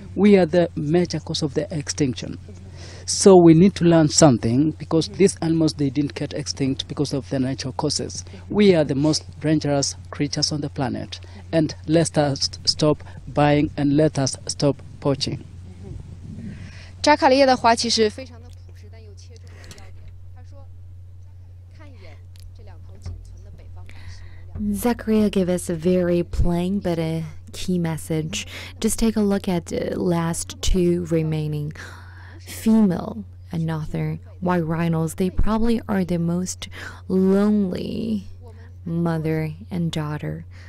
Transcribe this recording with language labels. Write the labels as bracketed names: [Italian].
[English] We are the major cause of their extinction. So we need to learn something, because these animals, they didn't get extinct because of their natural causes. We are the most dangerous creatures on the planet. And let us stop buying and let us stop poaching. [Chinese] 扎卡利叶的话其实非常的朴实，但又切中了要点。他说：“看一眼这2头仅存的北方白犀牛。” [English] Zachariah gave us a very plain but a key message. Just take a look at the last 2 remaining female and northern white rhinos. They probably are the most lonely mother and daughter.